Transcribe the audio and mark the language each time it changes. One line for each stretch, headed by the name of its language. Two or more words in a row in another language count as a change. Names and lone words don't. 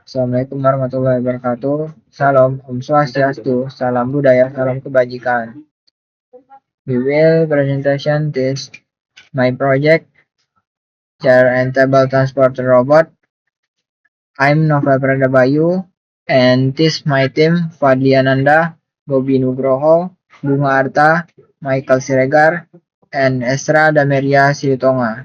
Arabic: السلام عليكم ورحمة الله وبركاته.
Indonesian: Salam, Om Swastiastu, salam budaya, salam kebajikan.
English: We will presentation this my project, chair and table transporter robot. I'm Novel Pradabayu, and this my team, Fadli Ananda, Bobi Nugroho, Bunga Arta, Michael Siregar, and Esra Dameria Silitonga.